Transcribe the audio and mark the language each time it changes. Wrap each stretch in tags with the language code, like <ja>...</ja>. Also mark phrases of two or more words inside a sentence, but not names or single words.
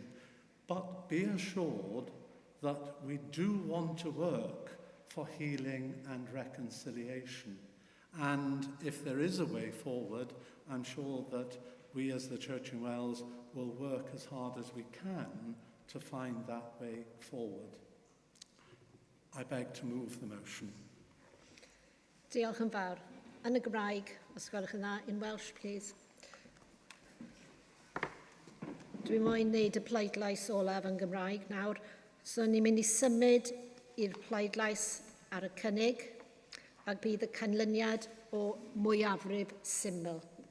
<en>But be assured that we do want to work for healing and reconciliation. And if there is a way forward, I'm sure that we as the Church in Wales will work as hard as we can to find that way forward. I beg to move the motion.</en> <cy>Diolch yn fawr. Yn y Gymraeg, os gwelwch yn dda,</cy> <en>in Welsh, please.</en> <cy>Dwi'n moyn wneud y pleidlais olaf yn Gymraeg nawr. So ni'n mynd i symud i'r pleidlais ar y cynnig, ac bydd y canlyniad o mwyafrif syml.</cy>